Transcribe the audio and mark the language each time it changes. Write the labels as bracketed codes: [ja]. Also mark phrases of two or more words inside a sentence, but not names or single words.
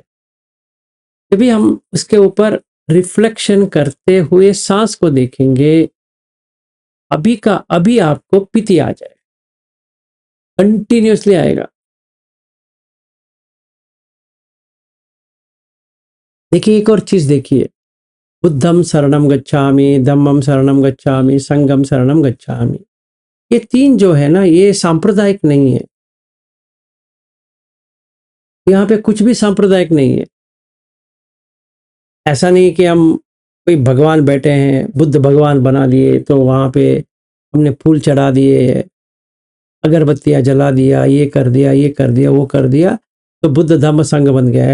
[hi] जब भी हम उसके ऊपर रिफ्लेक्शन करते हुए सांस को देखेंगे, अभी का अभी आपको पीति आ जाए, कंटिन्यूअसली आएगा। देखिए एक और चीज देखिए, [pi] बुद्धम शरणम गच्छामि, धम्मम शरणम गच्छामि, संगम शरणम गच्छामि। [hi] ये तीन जो है ना, ये सांप्रदायिक नहीं है। यहाँ पे कुछ भी सांप्रदायिक नहीं है। ऐसा नहीं कि हम कोई भगवान बैठे हैं, बुद्ध भगवान बना लिए, तो वहां पे हमने फूल चढ़ा दिए, अगरबत्तियां जला दिया, ये कर दिया, ये कर दिया, वो कर दिया, तो बुद्ध धम्म संघ बन गया।